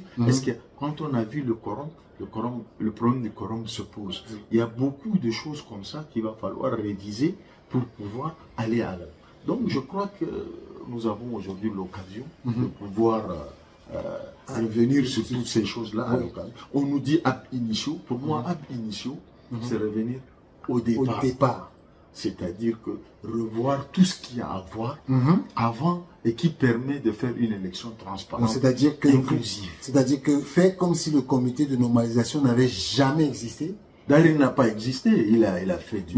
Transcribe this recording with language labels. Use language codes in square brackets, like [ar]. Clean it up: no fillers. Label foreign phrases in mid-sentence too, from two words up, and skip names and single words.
[fr] Est-ce que quand on a vu le problème du quorum se pose. Il y a beaucoup de choses comme ça qu'il va falloir réviser pour pouvoir aller à l'œuvre. Donc je crois que nous avons aujourd'hui l'occasion de pouvoir revenir sur toutes ces choses-là à l'occasion. On nous dit [la] ab initio. [fr] Pour moi, [la] ab initio, [fr] c'est revenir au départ. C'est-à-dire que revoir tout ce qu'il y a à voir avant et qui permet de faire une élection transparente, inclusive. C'est-à-dire que faire comme si le comité de normalisation n'avait jamais existé. D'ailleurs, il n'a pas existé, il a fait du...